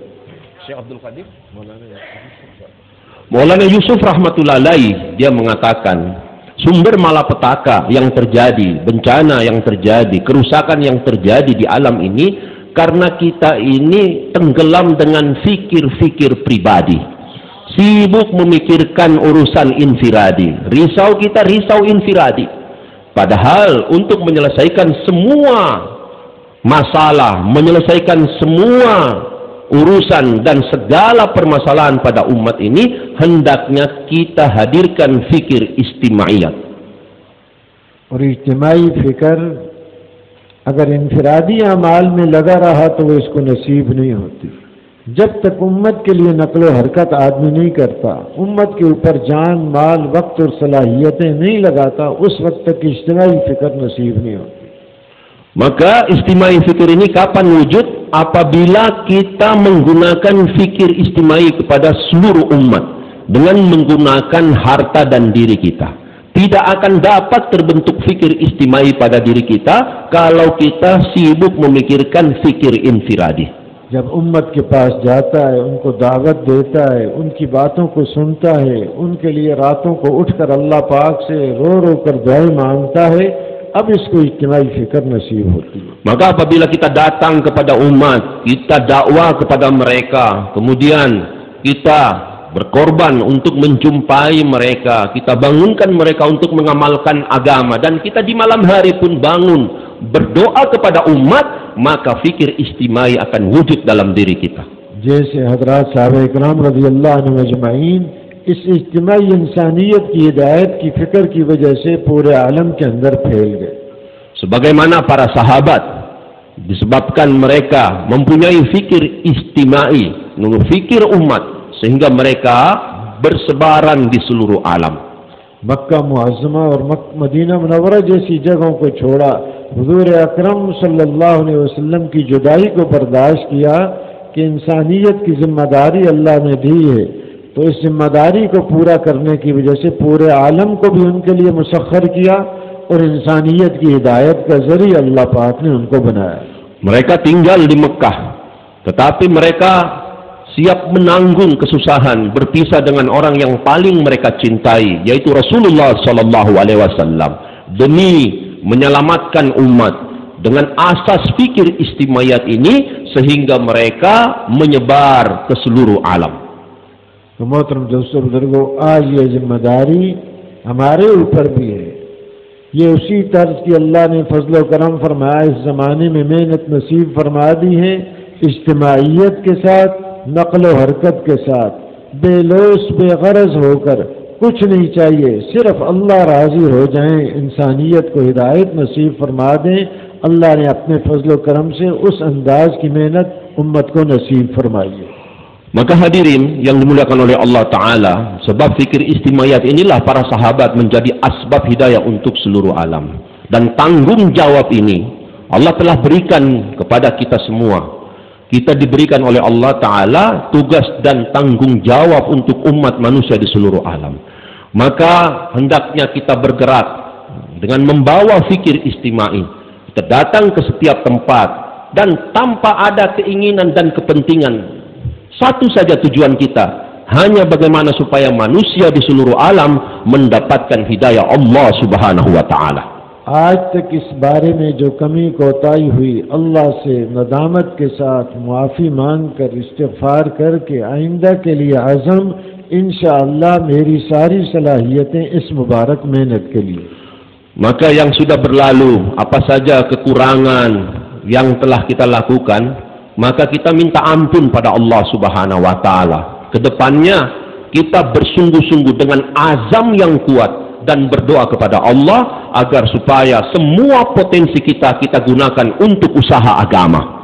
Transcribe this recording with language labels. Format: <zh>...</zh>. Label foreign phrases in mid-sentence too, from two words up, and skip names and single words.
<id>Syekh Abdul Qadir, Maulana Yusuf</id> <ar>رحمة الله عليه,</ar> <id>dia mengatakan sumber malapetaka yang terjadi, bencana yang terjadi, kerusakan yang terjadi di alam ini karena kita ini tenggelam dengan fikir-fikir pribadi, sibuk memikirkan urusan infiradi, risau kita risau infiradi. Padahal untuk menyelesaikan semua masalah, menyelesaikan semua urusan dan segala permasalahan pada umat ini, hendaknya kita hadirkan fikir istimaiyat.</id> <ur>اور اجتماعی فکر اگر انفرادی اعمال میں لگا رہا تو وہ اس کو نصیب نہیں ہوتی. جب تک امت کے لیے نقل و حرکت آدمی نہیں کرتا، امت کے اوپر جان مال وقت اور صلاحیتیں نہیں لگاتا، اس وقت تک اجتماعی فکر نصیب نہیں ہوتی.</ur> <id>Maka istimai fikir ini kapan wujud? Apabila kita menggunakan fikir istimai kepada seluruh umat dengan menggunakan harta dan diri kita. Tidak akan dapat terbentuk fikir istimai pada diri kita kalau kita sibuk memikirkan fikir infiradi.</id> <ur>جب امت کے پاس جاتا ہے، ان کو دعوت دیتا ہے، ان کی باتوں کو سنتا ہے، ان کے لیے راتوں کو اٹھ کر اللہ پاک سے رو رو کر دعائیں مانگتا ہے، اب اس کو اجتماعی فکر نصیب ہوتی ہے.</ur> <id>Maka apabila kita datang kepada umat, kita dakwah kepada mereka, kemudian kita berkorban untuk menjumpai mereka, kita bangunkan mereka untuk mengamalkan agama, dan kita di malam hari pun bangun berdoa kepada umat, maka fikir istimai akan wujud dalam diri kita.</id> <ur>جیسے حضرت صاحب اکرام</ur> <ar>رضي الله عنهم أجمعين</ar> <ur>اس اجتماعی انسانیت کی ہدایت کی فکر کی وجہ سے پورے عالم کے اندر پھیل گئے.</ur> <id>Sebagaimana para sahabat, disebabkan mereka mempunyai fikir istimai, fikir umat, sehingga mereka bersebaran di seluruh alam.</id> <ur>مکہ معظمہ اور مدینہ منورہ جیسی جگہوں کو چھوڑا، حضور اکرم</ur> <ar>صلى الله عليه وسلم</ar> <ur>کی جدائی کو برداشت کیا کہ انسانیت کی ذمہ داری اللہ نے دی ہے، تو اس ذمہ داری کو پورا کرنے کی وجہ سے پورے عالم کو بھی ان کے لیے مسخر کیا اور انسانیت کی ہدایت کا ذریعہ اللہ پاک نے ان کو بنایا.</ur> <id>Mereka tinggal di Mekah, tetapi mereka siap menanggung kesusahan berpisah dengan orang yang paling mereka cintai, yaitu Rasulullah</id> <ar>صلى الله عليه وسلم,</ar> <id>demi menyelamatkan umat. Dengan asas fikir istimayat ini sehingga mereka menyebar ke seluruh alam.</id> <ur>تو محترم دوستو بزرگو، آج یہ ذمہ داری ہمارے اوپر بھی ہے. یہ اسی طرز کی اللہ نے فضل کرم فرمایا، اس زمانے میں محنت نصیب فرما دی ہے، اجتماعیت کے ساتھ، نقل و حرکت کے ساتھ، بے لوث بے غرض ہو کر کچھ نہیں چاہیے، صرف اللہ راضی ہو جائیں، انسانیت کو ہدایت نصیب فرما دیں. اللہ نے اپنے فضل کرم سے اس انداز کی محنت امت کو نصیب فرمائی ہے.</ur> <id>Maka hadirin yang dimuliakan oleh Allah Ta'ala, sebab fikir istimayat inilah para sahabat menjadi asbab hidayah untuk seluruh alam. Dan tanggung jawab ini Allah telah berikan kepada kita semua. Kita diberikan oleh Allah Ta'ala tugas dan tanggung jawab untuk umat manusia di seluruh alam. Maka hendaknya kita bergerak dengan membawa fikir istimai. Kita datang ke setiap tempat dan tanpa ada keinginan dan kepentingan. Satu saja tujuan kita, hanya bagaimana supaya manusia di seluruh alam mendapatkan hidayah Allah</id> <ar>سبحانه وتعالى.</ar> <ur>آج تک اس بارے میں جو کمی کوتاہی ہوئی، اللہ سے ندامت کے ساتھ معافی مانگ کر استغفار کر کے آئندہ کے لیے عزم، ان شاءاللہ میری ساری صلاحیتیں اس مبارک محنت کے لیے.</ur> <id>Maka yang sudah berlalu, apa saja kekurangan yang telah kita lakukan, maka kita minta ampun pada Allah</id> <ar>سبحانه وتعالى.</ar> <id>Kedepannya kita bersungguh-sungguh dengan azam yang kuat dan berdoa kepada Allah agar supaya semua potensi kita gunakan untuk usaha agama.</id>